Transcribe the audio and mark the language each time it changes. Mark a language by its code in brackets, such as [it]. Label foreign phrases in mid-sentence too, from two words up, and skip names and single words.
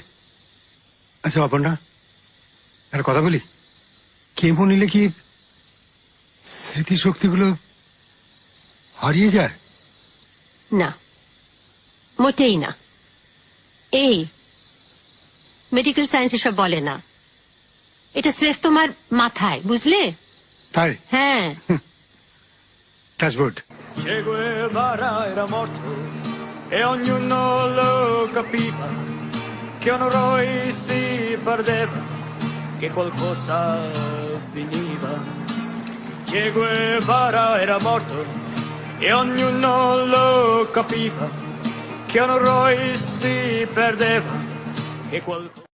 [bn] আচ্ছা অপর্ণা, একটা কথা বলি, কেমো নিলে কি স্মৃতিশক্তিগুলো হারিয়ে যায়? না, মোটেই না। এই [en] medical science [bn] এসব বলে না, এটা স্রেফ তোমার মাথায়, বুঝলে? তাই? হ্যাঁ। টাচবোর্ড। [it] Che Guevara era morto e ognuno lo capiva, che un eroe si perdeva, che qualcosa finiva. Che Guevara era morto e ognuno lo capiva, che un eroe si perdeva, che qualcosa